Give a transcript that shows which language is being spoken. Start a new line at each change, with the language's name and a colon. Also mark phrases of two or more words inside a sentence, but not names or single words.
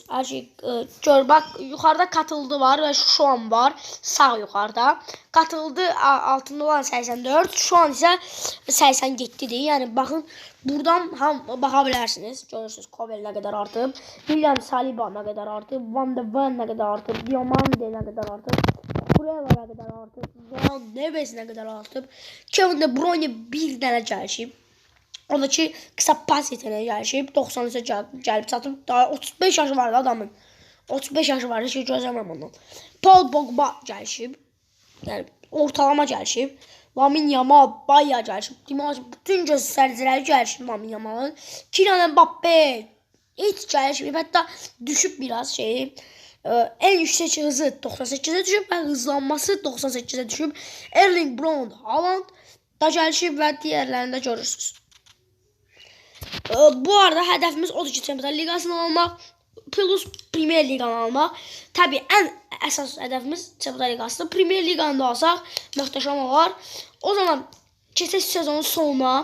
Azerbaijani: Hər şey gör, bax yuxarıda katıldı var və
Turkish: şu an
Azerbaijani: var. Sağ yuxarıda. Katıldı altında olan 84.
Turkish: Şu an
Azerbaijani: isə 87'dir. Yəni baxın buradan baxa bilərsiniz. Görürsünüz Kobel nə qədər artıb. William Saliba nə qədər artıb. Van de Ven nə qədər artıb. Diomande nə qədər artıb. Kurela nə qədər artıb. Joao Neves nə qədər artıb. Kevin De Bruyne bir dənə gəlişib. O da ki qısa pas yeteneği gəlişib. 90'a gəlib çatıb. Daha 35 yaşı var da adamın. 35 yaşı var. Heç şey gözləmirəm ondan. Paul Pogba gəlişib. Yəni ortalama gəlişib. Lamine Yamal bayağı gəlişib. Demək bütün göstəriciləri gəlişib Lamine Yamal'ın. Kylian Mbappé heç gəlişib. Hətta düşüb biraz şeyi.
Turkish: En yüksek hızı 98'e düşüp ve hızlanması 98'e düşüp Erling Braut Haaland da
Azerbaijani: gəlişib və
Turkish: diğerlerini de görürsünüz.
Azerbaijani: Bu arada hədəfimiz odur ki Çempionlar Ligasını almaq plus Premier Liganı almaq. Tabii en əsas hədəfimiz Çempionlar Ligasıdır. Premier Liganı da alsaq möhtəşəm olar. O zaman keçək sezonun sonuna.